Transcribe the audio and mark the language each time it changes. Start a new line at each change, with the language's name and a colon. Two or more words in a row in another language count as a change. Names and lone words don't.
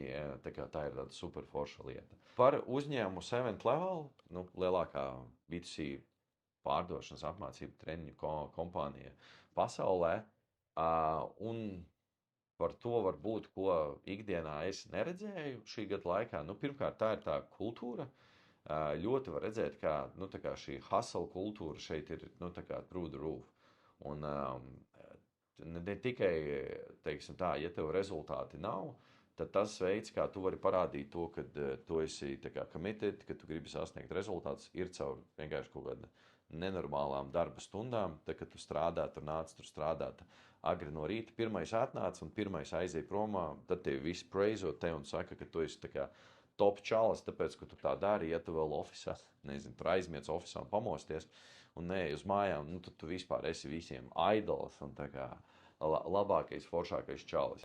Latvian: Tā ir tāda super forša lieta. Par uzņēmumu 7 Level, lielākā B2C pārdošanas apmācību treniņu kompānija pasaulē. Un par to varbūt, ko ikdienā es neredzēju šī gada laikā. Pirmkārt, tā ir tā kultūra. Ļoti var redzēt, kā šī hustle kultūra šeit ir
English: through the roof.
Latvian: Un ne tikai, teiksim tā, ja tev rezultāti nav, tad tas veids, kā tu vari parādīt to, ka tu esi committed, ka tu gribi sasniegt rezultātus, ir caur vienkārši kaut kāda nenormālām darba stundām. Tad, kad tu strādā, tur nāc, tur strādāt agri no rīta, pirmais atnāc un pirmais aiziet promā, tad tevi visi praizot te un saka, ka tu esi top čalis, tāpēc, ka tu tā dari, ja tu vēl ofisā, nezinu, tur aizmiec ofisā un pamosties un neej uz mājām, tad tu vispār esi visiem idols un labākais, foršākais čalis.